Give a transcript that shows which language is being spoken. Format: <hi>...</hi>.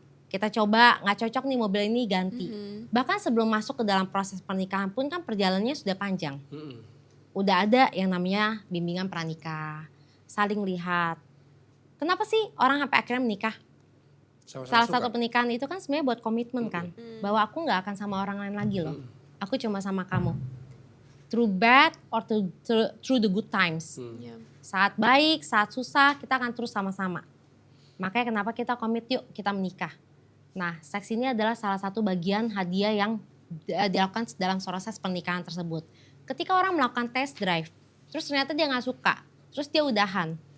<id>Kita coba, nggak cocok nih mobil ini, ganti. Bahkan sebelum masuk ke dalam proses pernikahan pun kan perjalanannya sudah panjang. Udah ada yang namanya bimbingan pranikah, saling lihat. Kenapa sih orang sampai akhirnya menikah? sama-sama Salah suka. satu pernikahan itu kan sebenarnya buat komitmen kan. Bahwa aku nggak akan sama orang lain lagi loh. Aku cuma sama kamu.</id> <en>Through bad or through the good times.</en> <id>Ya. Saat baik, saat susah, kita akan terus sama-sama. Makanya kenapa kita komit, yuk kita menikah. Nah, seks ini adalah salah satu bagian hadiah yang dilakukan dalam proses pernikahan tersebut. Ketika orang melakukan test drive, terus ternyata dia nggak suka, terus dia udahan.</id>